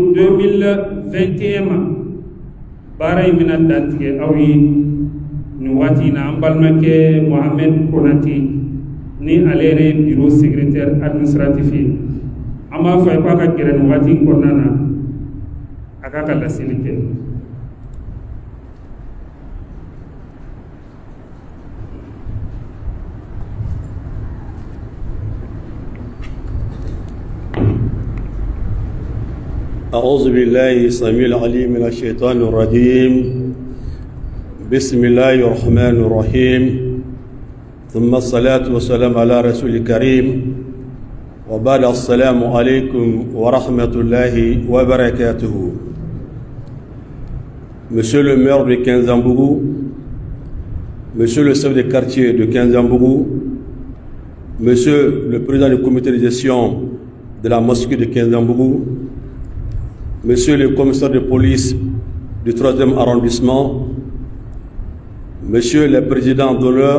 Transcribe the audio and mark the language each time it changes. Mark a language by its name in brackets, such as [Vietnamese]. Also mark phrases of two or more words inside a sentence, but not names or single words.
[Bambara] 2021 ma baara in bɛna dantigɛ aw ye nin waati in na an balimakɛ Mohamed Konate ni ale yɛrɛ ye [French] bureau secrétaire administratif [Bambara] ye an b'a fɔ a ye k'a ka gɛrɛ nin waati in kɔnɔna na a k'a ka laseli kɛ. [Arabic] أعوذ بالله السميع العليم من الشيطان الرجيم بسم الله الرحمن الرحيم ثم الصلاة والسلام على رسول الكريم وبعد السلام عليكم ورحمة الله وبركاته. [French] Monsieur le maire de Kinzambougou, Monsieur le chef de quartier de Kinzambougou, Monsieur le président du comité de gestion de la mosquée de Kinzambougou, Monsieur le commissaire de police du 3e arrondissement, Monsieur le président d'honneur,